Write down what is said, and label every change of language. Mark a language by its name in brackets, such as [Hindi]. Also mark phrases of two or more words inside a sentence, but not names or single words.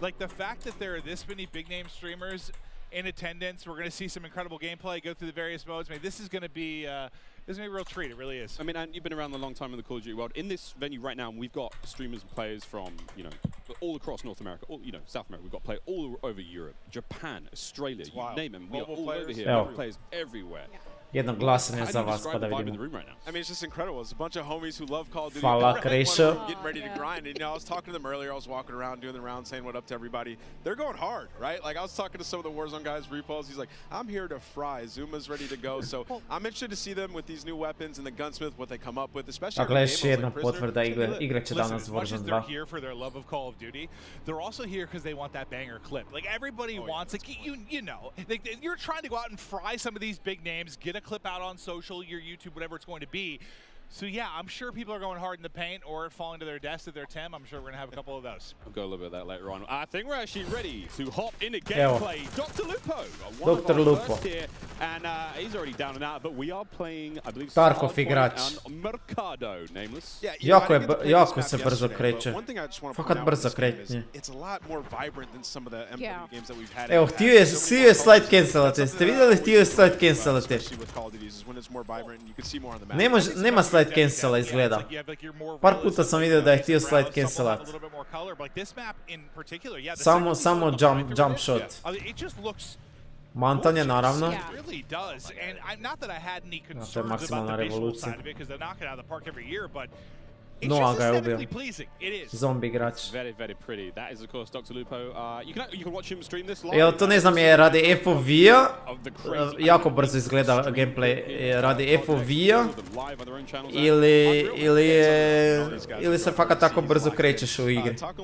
[English] Like the fact that there are this many big name streamers in attendance, we're going to see some incredible gameplay, go through the various modes. I mean, this is going to be a real treat. It really is. I mean, and you've been around a long time in the Call of Duty world. In this venue right now, we've got streamers and players from, you know, all across North America, all, you know, South America. We've got players all over Europe, Japan, Australia, you name them. We are all over here. Yeah. Players everywhere. [Croatian] Jedno glasanje za vas, pa da vidimo. [English] I mean, it's just incredible. It's a bunch of homies who love Call of Duty. [Croatian] Hvala, Krešo. [English] Getting ready to grind. And, you know, I was talking to them earlier. I was walking around, doing the round, saying what up to everybody. They're going hard, right? Like, I was talking to some of the Warzone guys, Repulse. He's like, I'm here to fry. Zuma's ready to go. So I'm interested to see them with these new weapons and the gunsmith, what they come up with, especially [Croatian] Dakle, još jedna potvrda, igrat će danas Warzone 2. [English] They're here for their love of Call of Duty. They're also here because they want that banger clip. Like, everybody wants, like, you know, like, you're trying to go out and fry some of these big names, get a clip out on social, your YouTube, whatever it's going to be. So yeah, I'm sure people are going hard in the paint or falling to their death at their Tim. I'm sure we're going to have a couple of those. We'll go a little bit of that later on. I think we're actually ready to hop into gameplay. Dr. Lupo. Dr. Lupo. Here, and he's already down and out, but we are playing, I believe, [Croatian] Tarkov igrač. [English] Mercado, nameless. [Croatian] Jako se brzo kreće. Fakat brzo kreće. Evo, htio je [English] slide cancelate. [Croatian] Ste vidjeli, htio je [English] slide cancelate. [Croatian] Nema [English] slide cancela, [Croatian] izgleda. Par puta sam vidio da je htio [English] slide cancelat. [Croatian] Samo [English] jump shot. [Croatian] Mantanje, naravno. To je maksimalna revolucija. Noah ga je ubio. Zombi igrač. Jel to ne znam, je radi FOV-a, jako brzo izgleda gameplay, radi FOV-a ili se fakat tako brzo krećeš u igri.